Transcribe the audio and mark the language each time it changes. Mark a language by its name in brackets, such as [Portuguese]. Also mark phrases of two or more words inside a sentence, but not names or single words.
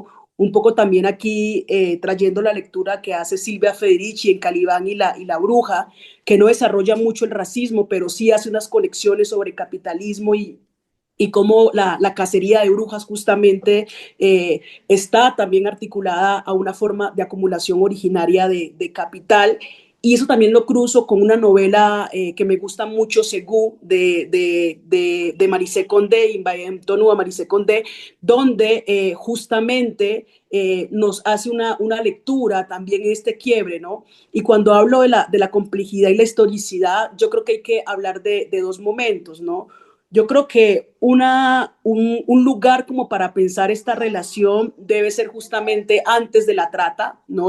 [Spanish] Un poco también aquí trayendo la lectura que hace Silvia Federici en Calibán y la Bruja, que no desarrolla mucho el racismo, pero sí hace unas conexiones sobre capitalismo y cómo la cacería de brujas justamente está también articulada a una forma de acumulación originaria de capital. Y eso también lo cruzo con una novela que me gusta mucho, Segú, de Marisé Condé, Invayem-Tonu a Marisé Condé, donde justamente nos hace una lectura también en este quiebre, ¿no? Y cuando hablo de la complejidad y la historicidad, yo creo que hay que hablar de dos momentos, ¿no? Yo creo que un lugar como para pensar esta relación debe ser justamente antes de la trata, ¿no?